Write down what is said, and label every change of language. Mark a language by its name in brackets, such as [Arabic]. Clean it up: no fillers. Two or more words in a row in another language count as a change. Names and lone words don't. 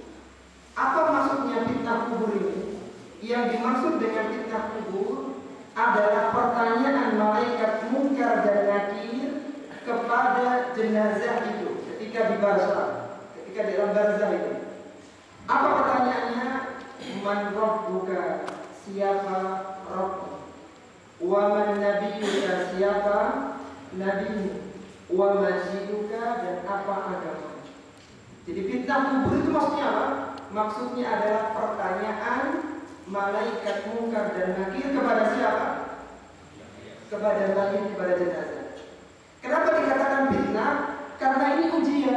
[Indonesian] Apa maksudnya fitnah kubur ini? Yang dimaksud dengan fitnah kubur adalah pertanyaan malaikat munkar dan nakir kepada jenazah itu ketika di barzakh, ketika di dalam barzakh itu. Apa pertanyaannya? [Arabic] من ربك, [Indonesian] siapa Rabb? [Arabic] ومن نبيك, [Indonesian] siapa nabimu? [Arabic] وما دينك, [Indonesian] dan apa agama? Jadi fitnah kubur itu maksudnya apa? Maksudnya adalah pertanyaan malaikat munkar dan nakir kepada siapa? Kepada mayit, kepada jenazah. Kenapa dikatakan fitnah? Karena ini ujian.